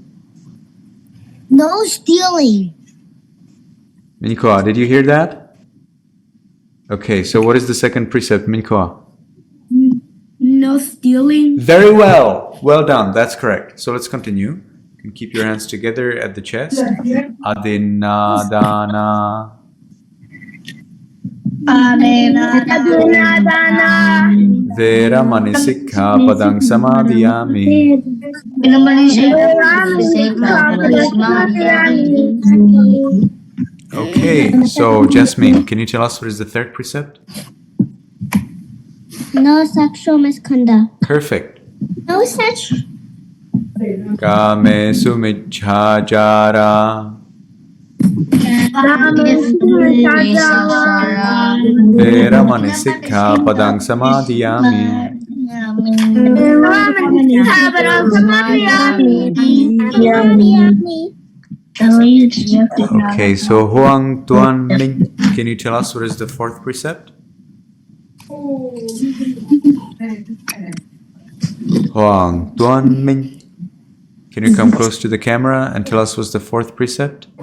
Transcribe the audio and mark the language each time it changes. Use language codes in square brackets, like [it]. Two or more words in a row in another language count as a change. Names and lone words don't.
[en] No stealing. Minqua, did you hear that? Okay, so what is the second precept, Minqua? No stealing. Very well. Well done. That's correct. So let's continue. You can keep your hands together at the chest. [pi] Adinadana. Veramani sikkhapadang samadhiyami. [en] Okay, so Jasmine, can you tell us what is the third precept? No sexual misconduct. Perfect. No such. [pi] Kame sumicchajara. Veramani sikkhapadang samadhiyami. [en] Okay, so Huang Tuan Ming, can you tell us what is the fourth precept? Huang Tuan Ming, Can you come close to the camera and tell us what's the fourth precept?